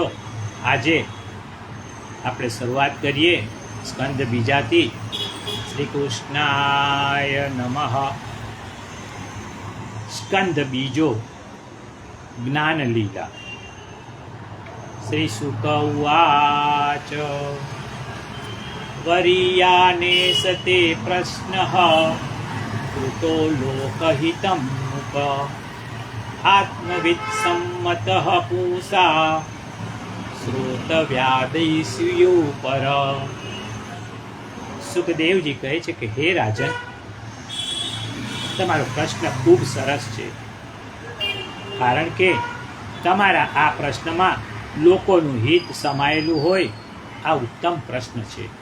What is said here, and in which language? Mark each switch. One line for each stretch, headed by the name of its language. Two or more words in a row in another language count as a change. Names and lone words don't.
Gujarati: આજે આપણે શરૂઆત કરીએ સ્કંદ બીજાથી.
Sanskrit: શ્રી કૃષ્ણાય નમઃ.
Gujarati: સ્કંદ બીજો, જ્ઞાન લીલા.
Sanskrit: શ્રી શુક ઉવાચ वरीयाने सते प्रश्नः कृतो लोकहितं નૃપ આત્મવિદ સંમત પૂષા શ્રોતવ્યાદૈસ્યો પર.
Gujarati: સુખદેવજી કહે છે કે હે રાજન, તમારો પ્રશ્ન ખૂબ સરસ છે, કારણ કે તમારા આ પ્રશ્નમાં લોકોનું હિત સમાયેલું હોય આ ઉત્તમ પ્રશ્ન છે.